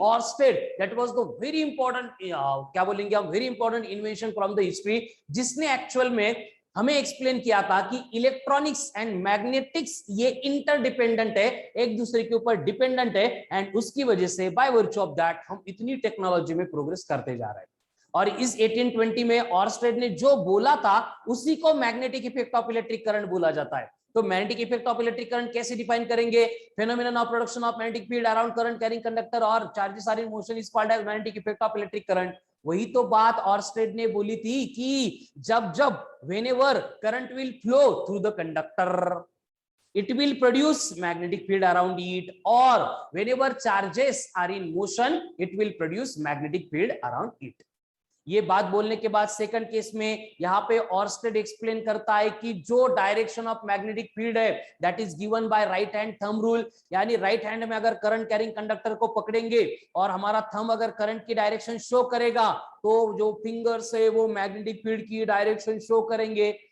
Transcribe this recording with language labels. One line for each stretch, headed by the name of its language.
Hindi: Orsted, that was the very important, क्या बोलेंगे हम, very important invention from the history, जिसने एक्चुअल में हमें एक्सप्लेन किया था कि इलेक्ट्रॉनिक्स एंड मैग्नेटिक्स ये इंटरडिपेंडेंट है, एक दूसरे के ऊपर डिपेंडेंट है, एंड उसकी वजह से बाय वर्च्यू ऑफ दैट हम इतनी टेक्नोलॉजी में प्रोग्रेस करते जा रहे हैं। और इस 1820 में ऑर्स्टेड ने जो बोला था उसी को magnetic effect of electric current बोला जाता है। तो magnetic effect of electric current कैसे डिफाइन करेंगे?
English: Phenomenon of production of magnetic field around current carrying conductor और charges are in motion is called as magnetic effect of electric current.
Hindi: वही तो बात ऑर्स्टेड ने बोली थी कि जब जब
English: Whenever current will flow through the conductor it will produce magnetic field around it, or whenever charges are in motion it will produce magnetic field around it।
Hindi: ये बात बोलने के बाद सेकंड केस में यहाँ पे ऑर्स्टेड एक्सप्लेन करता है कि जो डायरेक्शन ऑफ मैग्नेटिक फील्ड है that is given by right hand thumb rule, यानी राइट हैंड में अगर करंट कैरिंग कंडक्टर को पकड़ेंगे और हमारा थंब अगर करंट की डायरेक्शन शो करेगा तो जो फिंगर्स है वो मैग्नेटिक फील्ड की डायरेक्शन शो करेंगे।